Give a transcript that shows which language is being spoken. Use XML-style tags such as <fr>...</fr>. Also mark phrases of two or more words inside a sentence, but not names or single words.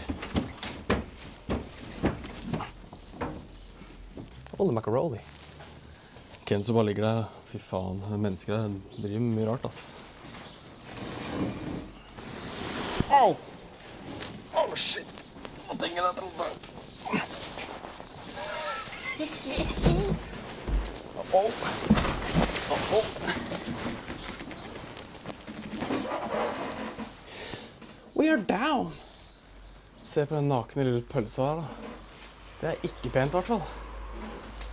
<en>Holy macaroni.</en> <no>Ken som bare ligger der. Fy faen, mennesker der driver med mye rart, ass.</no> <en>Au! Oh shit!</en> <no>Nå tenker jeg trodde.</no> <en>We are down.</en> <no>Se på den nakne lille pølsa her, da. Det er ikke pent, i hvert fall.</no>